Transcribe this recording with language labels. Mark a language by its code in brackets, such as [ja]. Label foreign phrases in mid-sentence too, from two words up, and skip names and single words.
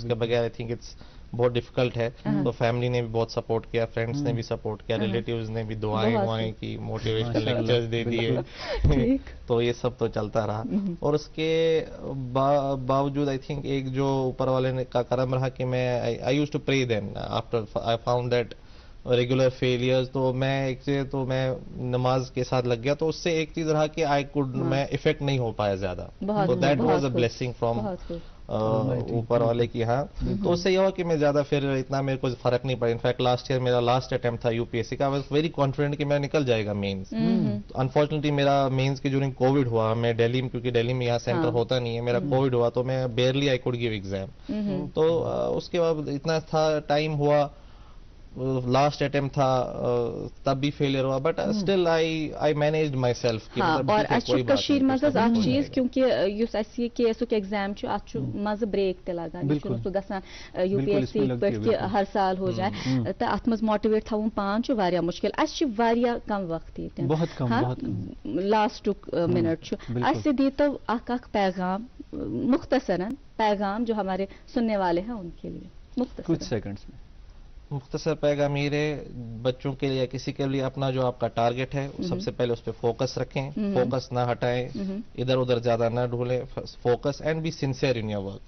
[hi] उसके बगैर [en] I think it's [hi] बहुत डिफिकल्ट है. तो फैमिली ने भी बहुत सपोर्ट किया, फ्रेंड्स ने भी सपोर्ट किया, रिलेटिव्स ने भी दुआएं की, [en] motivational lectures [hi] दे दिए. तो ये सब तो चलता रहा. और उसके बावजूद [en] I think [hi] एक जो ऊपर वाले ने का करम रहा कि मैं [en] I used to pray then after I found that regular failures. [hi] तो मैं नमाज के साथ लग गया, तो उससे एक चीज रहा कि मैं इफेक्ट नहीं हो पाया ज्यादा. [en] तो that was a blessing from [hi] ऊपर वाले की. हाँ, तो उससे ये हुआ कि मैं ज्यादा फिर इतना मेरे को फर्क नहीं पड़ा. इनफैक्ट [en] last year [hi] मेरा [en] last attempt [hi] था यूपीएससी का. [en] I was very confident [hi] कि मेरा निकल जाएगा मेंस. अनफॉर्चुनेटली मेरा मेंस के ड्यूरिंग कोविड हुआ. मैं दिल्ली में, क्योंकि दिल्ली में यहाँ सेंटर होता नहीं है, मेरा कोविड हुआ, तो मैं बेयरली [en] I could give exam. [hi] तो उसके बाद इतना था टाइम हुआ, [en] last attempt [hi] था, तब भी फेलियर हुआ, [en] but still I managed myself. [ks] और अच्छी कशीर मज़ आ चीज, क्योंकि युस असी केएसओ के एग्जाम छु अच्छु मज़ ब्रेक ते लगान, सो गसान यूपीएससी पे कि हर साल हो जाए, तो अत मज़ मोटिवेट थवुन पान छु वारिया मुश्किल. अस छु वारिया कम वक्त ये, [hi] बहुत कम, [ks] लास्ट मिनट छु. अस दी तो अक पैगाम मुख्तसरन, [hi] पैगाम जो हमारे सुनने वाले हैं उनके लिए मुख्तसरन कुछ सेकंड्स में. मुख्तसर पैगाम मेरे बच्चों के लिए या किसी के लिए, अपना जो आपका टारगेट है सबसे पहले उस पर फोकस रखें, फोकस ना हटाएं, इधर उधर ज्यादा ना ढूंढें, [en] focus and be sincere in your work.